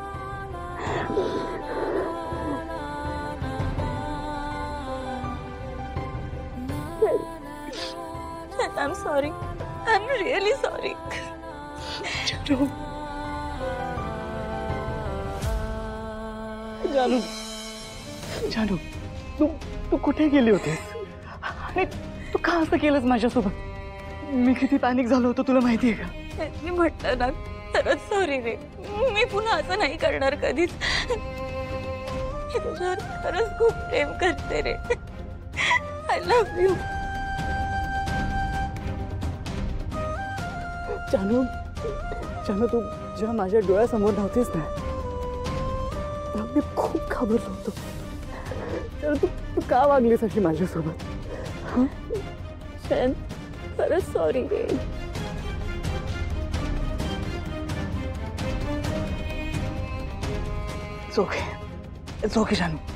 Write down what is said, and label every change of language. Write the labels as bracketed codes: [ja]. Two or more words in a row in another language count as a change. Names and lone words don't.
[en] I'm sorry. I'm really sorry. [mr] जानू जानू जानू तू कुठे गेली होतीस? आणि तू का असं केलंस माझ्यासोबत? मी किती पॅनिक झालो होतो तुला माहितीये का? मी म्हटलं ना, खरंच सॉरी रे। मी पुन्हा असं नाही करणार कधीच। मी तुझ्यावर खरंच खूप प्रेम करते रे। [en] I love you. [mr] जानू जानू तू जेव्हा माझ्या डोळ्यासमोर नव्हतीस ना, मी खूप घाबरलो होतो। तू का वागलीस अशी माझ्यासोबत? खरंच सॉरी रे। [en] It's okay जानू।